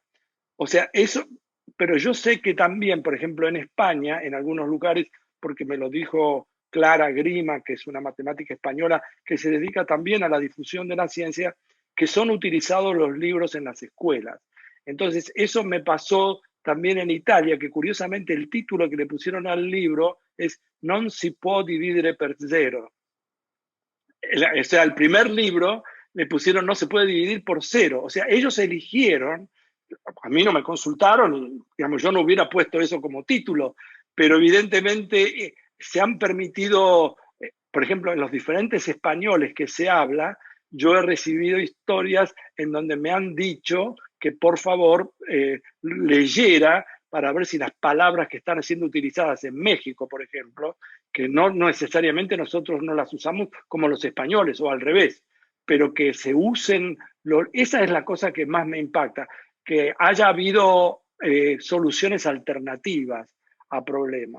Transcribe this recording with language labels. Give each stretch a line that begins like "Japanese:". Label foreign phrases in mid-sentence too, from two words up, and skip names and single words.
Spanish: O sea, eso, pero yo sé que también, por ejemplo, en España, en algunos lugares, porque me lo dijo Clara Grima, que es una matemática española que se dedica también a la difusión de la ciencia, que son utilizados los libros en las escuelas. Entonces, eso me pasó también en Italia, que curiosamente el título que le pusieron al libro es Non si può dividere per zero. O sea, el primer libro le pusieron no se puede dividir por cero. O sea, ellos eligieron, a mí no me consultaron, y, digamos, yo no hubiera puesto eso como título, pero evidentemente se han permitido, por ejemplo, en los diferentes españoles que se habla, yo he recibido historias en donde me han dicho que por favor leyera para ver si las palabras que están siendo utilizadas en México, por ejemplo, que no necesariamente nosotros no las usamos como los españoles o al revés, pero que se usen, esa es la cosa que más me impacta, que haya habido soluciones alternativas a problemas.